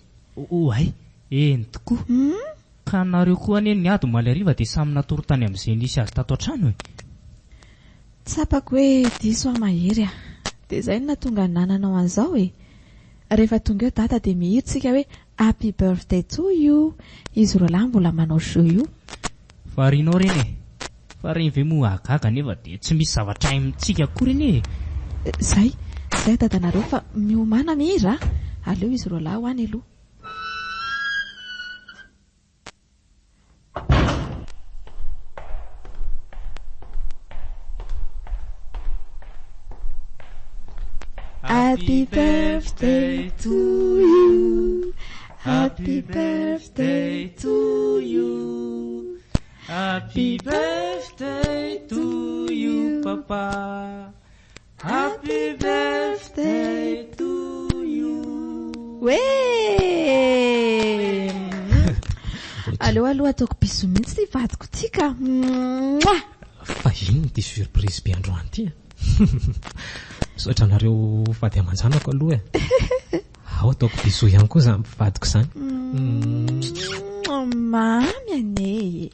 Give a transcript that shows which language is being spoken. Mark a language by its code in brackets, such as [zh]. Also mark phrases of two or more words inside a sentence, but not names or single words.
[mg] Oay, eny tokoa. Ka nareo koa anie ny ady omaly hariva dia samy natoro tany amin'izay nisy azy tato an-trano e. Tsapako hoe diso aho mahery a. Dia izay no natonga nananao an'izao e. Rehefa tonga eo data dia mihiritsika hoe [en] happy birthday to you. [mg] Izy roa lahy mbola manao show io. Fa rinao reny e. Fa reny ve moa agaga nefa dia tsy misy zavatra amintsika akory iny e. Zay dadanareo fa miomana mihira. Aleo izy roa lahy ho any aloha. [en] Happy birthday to you. Happy birthday to you. Happy birthday to you, Papa. Happy birthday to you. Wee! [mg] Allo ataoko biso mihitsy ty vadiko ty ka. Fa ino ty surprise be androany ty? Sotra nareo fady aman-janako aloha e. Ao ataoko biso ihany koa zany vadiko zany. Mamy ane.